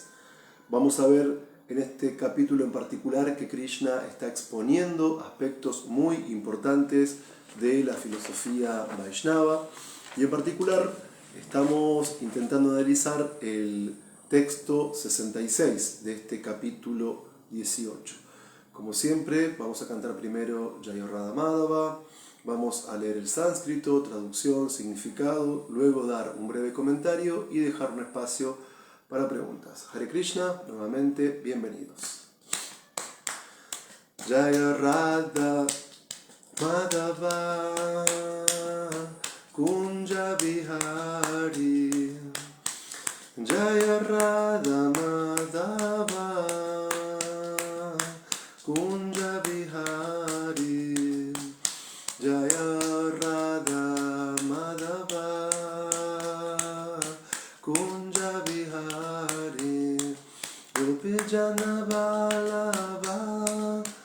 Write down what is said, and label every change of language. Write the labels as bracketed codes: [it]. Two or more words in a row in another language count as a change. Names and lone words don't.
[es] Vamos a ver en este capítulo en particular que Krishna está exponiendo aspectos muy importantes de la filosofía Vaishnava y en particular estamos intentando analizar el texto 66 de este capítulo 18. Como siempre, vamos a cantar primero Jaya Radha Madhava. Vamos a leer el sánscrito, traducción, significado, luego dar un breve comentario y dejar un espacio para preguntas. Hare Krishna, nuevamente, bienvenidos. Jaya Radha Madhava Kunja Vihari Jaya Radha Madhava Kunja Vihari Jaya Radha Madhava Kunja Vihari Gopijana Vallabha